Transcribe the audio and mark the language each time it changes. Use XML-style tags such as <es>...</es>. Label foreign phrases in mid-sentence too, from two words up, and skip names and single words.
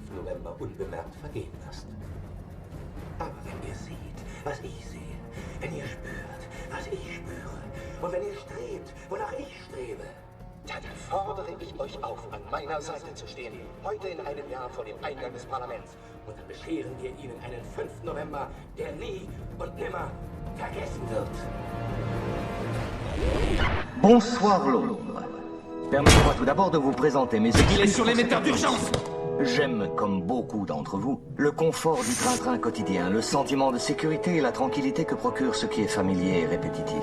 <de>November unbemerkt vergehen lasst. Aber wenn ihr seht, was ich sehe, wenn ihr spürt, was ich spüre, und wenn ihr strebt, wonach ich strebe, dann fordere ich euch auf, an meiner Seite zu stehen, heute in einem Jahr vor dem Eingang des Parlaments. Und dann bescheren wir ihnen einen 5. November, der nie und nimmer vergessen wird.</de> <fr>Bonsoir Londres. Permettez-moi tout d'abord de vous présenter mes excuses. Il est sur l'émetteur d'urgence! J'aime, comme beaucoup d'entre vous, le confort du train-train quotidien, le sentiment de sécurité et la tranquillité que procure ce qui est familier et répétitif.</fr>